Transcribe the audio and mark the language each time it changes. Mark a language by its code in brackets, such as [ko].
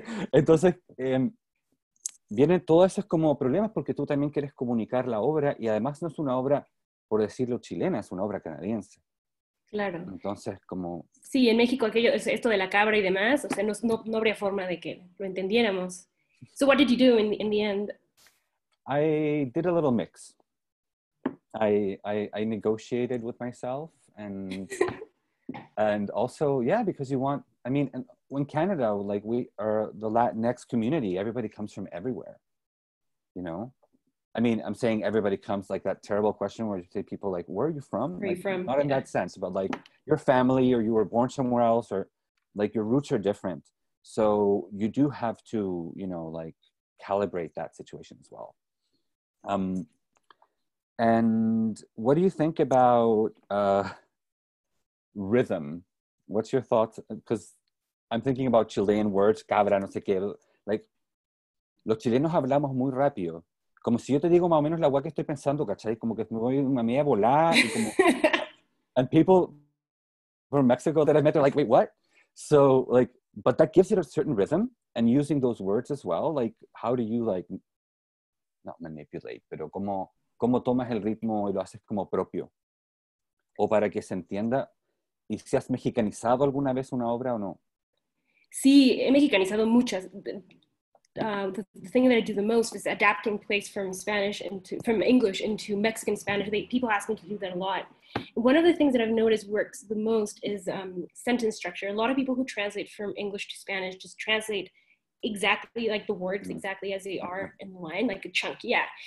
[es] Entonces vienen todos esos como problemas porque tú también quieres comunicar la obra y además no es una obra, por decirlo, chilena, es una obra canadiense. Claro. Entonces, como... Sí, en México esto de la cabra y demás, o sea, no habría forma de que lo entendiéramos. [en] So what did you do in the end? I did a little mix. I negotiated with myself and also, yeah, because you want, I mean, in Canada, like we are the Latinx community, everybody comes from everywhere, you know? I mean, I'm saying everybody comes, like that terrible question where you say people like, where are you from? Where are you from? Not in that sense, but like your family or you were born somewhere else or like your roots are different. So you do have to, you know, like calibrate that situation as well. And what do you think about rhythm? What's your thoughts? Because I'm thinking about Chilean words, cabra, [es] no sé qué. Like, los chilenos hablamos muy rápido. Como si yo te digo más o menos la guay que estoy pensando, ¿cachai? Como que me voy una media volada y como... [en] And people from Mexico that I met are like, wait, what? So, like, but that gives it a certain rhythm, and using those words as well, like, how do you, like, not manipulate, [es] pero como tomas el ritmo y lo haces como propio? o para que se entienda. ¿Y si has mexicanizado alguna vez una obra o no? Sí, he mexicanizado muchas. [en] The thing that I do the most is adapting plays from English into Mexican Spanish. People ask me to do that a lot. One of the things that I've noticed works the most is sentence structure. A lot of people who translate from English to Spanish just translate exactly like the words exactly as they are in the line, like a chunk, yeah.